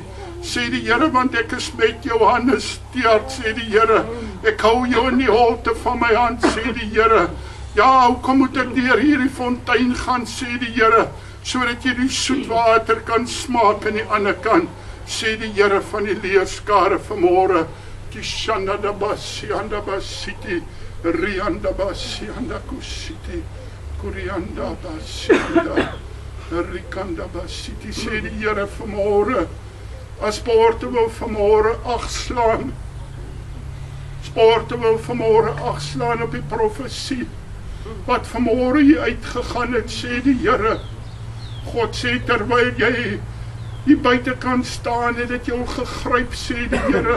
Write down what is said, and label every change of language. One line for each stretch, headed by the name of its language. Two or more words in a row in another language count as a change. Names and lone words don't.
Afrikaans: Sê die Here, want ek is met jou, Hannes Teert, sê die Here. Ek hou jou in die holte van my hand, sê die Here. Ja, hoekom moet ek deur hierdie fontein gaan, sê die Here, sodat jy die soet water kan smaak aan die ander kant, sê die Here van die leerskare vanmôre. Kishanda da basianda basiti, rianda basianda kusiti, kurianda basianda, rikanda basiti, sê die Here vanmôre. As poorte wil vanmôre agslaan, poorte wil vanmôre agslaan op die profesie, wat vanmôre hier uitgegaan het, sê die Here. God sê, terwyl jy hier buitekant staan, het dit jou gegryp, sê die Here.